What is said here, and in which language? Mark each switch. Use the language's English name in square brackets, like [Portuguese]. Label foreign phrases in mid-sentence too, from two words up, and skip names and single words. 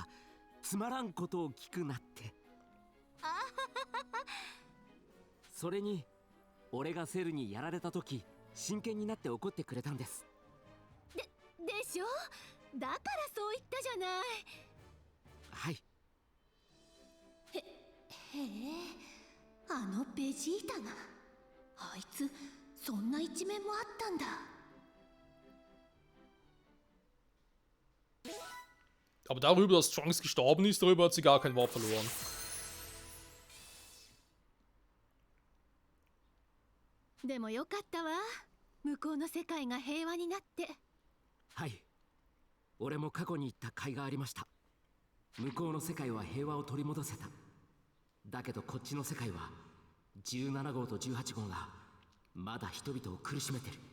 [Japanese] つまらんことを聞くなって。それに俺がセルにやられたとき真剣になって怒ってくれたんです。でしょ、だからそう言ったじゃない。はい。へえ、あのベジータが、あいつそんな一面もあったんだ。 [German] aber darüber, dass Trunks gestorben ist, darüber hat sie gar kein Wort verloren. [Japanese] でもよかったわ、向こうの世界が平和になって。はい、俺も過去に行った甲斐がありました。向こうの世界は平和を取り戻せた。だけどこっちの世界は17号と18号がまだ人々を苦しめてる。